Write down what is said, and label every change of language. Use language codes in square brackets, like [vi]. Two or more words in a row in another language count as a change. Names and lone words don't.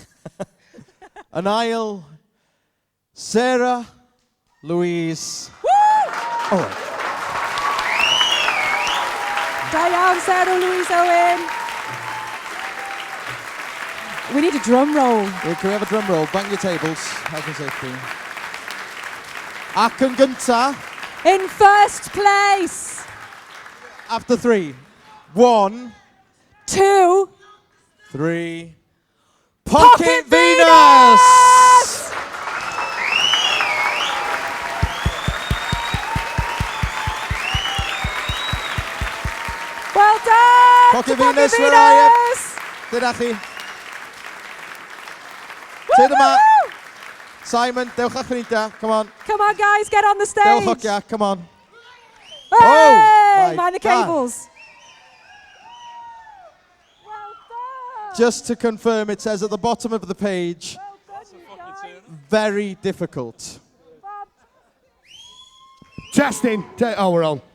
[en] An Aisle. Sarah Louise. Woo! Oh, Diane, Sarah, Louise Owen. We need a drum roll. can we have a drum roll? Bang your tables. Health and safety. [cy] Ac yn gynta, [en] In first place. after 3. 1, 2. 3. Pocket Venus! Well done. Pocket to Venus, where are you? Venus. [cy] Dyna chi. Woo, Tyd yma. woo, woo. Simon, dewch â chynida. [en] Come on. Come on, guys, get on the stage. [cy] Dewch hogia. [en] Come on. Hey, Oh, my mind the God. cables. Well done. Just to confirm, it says at the bottom of the page, Well done, you guys. very difficult. Testing. Oh, we're on.